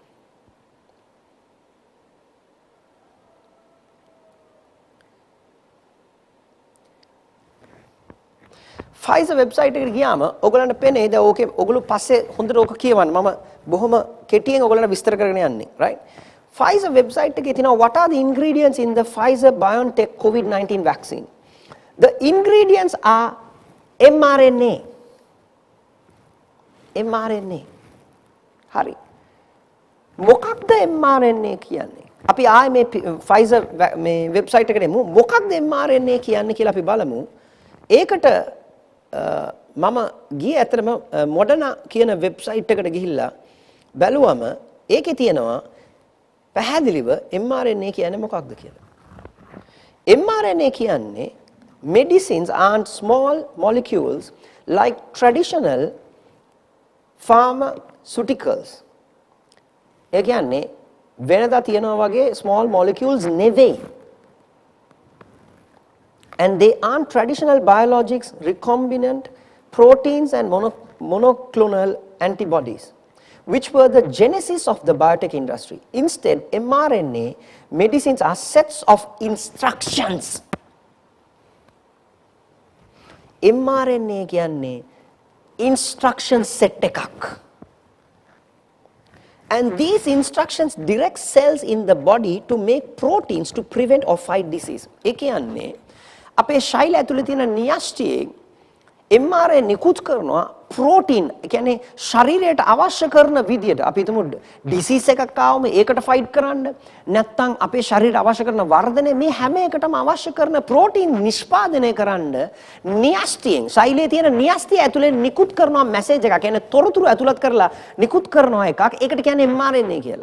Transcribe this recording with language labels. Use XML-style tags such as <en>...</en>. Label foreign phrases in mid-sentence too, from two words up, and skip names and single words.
<si>Pfizer website එකට ගියාම ඔයගලන්ට පේන්නේ දැන් ඕකේ ඔයගොල්ලෝ පස්සේ හොඳට ඕක කියවන්න මම බොහොම කෙටියෙන් ඔයගලන්ට විස්තර කරගෙන යන්නේ right Pfizer website එකේ තියෙනවා</si> <en>what are the ingredients in the Pfizer BioNTech COVID-19 vaccine. The ingredients are mRNA. mRNA.</en> <si>හරි. මොකක්ද mRNA කියන්නේ? අපි ආයේ මේ Pfizer මේ වෙබ්සයිට් එකට එමු. මොකක්ද mRNA කියන්නේ කියලා අපි බලමු. ඒකට මම ගියේ ඇත්තටම Moderna කියන වෙබ්සයිට් එකට ගිහිල්ලා බැලුවම ඒකේ තියෙනවා පැහැදිලිව mRNA කියන්නේ මොකක්ද කියලා.</si> <en>mRNA කියන්නේ medicines and small molecules like traditional pharmaceuticals.</en> <si>ඒ කියන්නේ වෙනදා තියනවා වගේ</si> <en>small molecules</en> <si>නෙවෙයි.</si> <en>And they aren't traditional biologics, recombinant proteins and monoclonal antibodies, which were the genesis of the biotech industry. Instead, mRNA medicines are sets of instructions.</en> <si>mRNA කියන්නේ</si> <en>instruction set</en> <si>එකක්.</si> <en>And these instructions direct cells in the body to make proteins to prevent or fight disease.</en> <si>ඒ කියන්නේ අපේ ශෛල ඇතුලේ තියෙන න්‍යෂ්ටියේ mRNA නිකුත් කරනවා ප්‍රෝටීන් කියන්නේ ශරීරයට අවශ්‍ය කරන විදියට අපි හිතමු ඩිසීස් එකක් ආවම ඒකට ෆයිට් කරන්න නැත්නම් අපේ ශරීරයට අවශ්‍ය කරන වර්ධනය මේ හැම එකටම අවශ්‍ය කරන ප්‍රෝටීන් නිෂ්පාදනය කරන්න න්‍යෂ්ටියෙන් ශෛලයේ තියෙන න්‍යෂ්ටිය ඇතුලේ නිකුත් කරනවා මැසේජ් එකක් කියන්නේ තොරතුරු ඇතුළත් කරලා නිකුත් කරනවා එකක් ඒකට කියන්නේ mRNA කියලා.</si>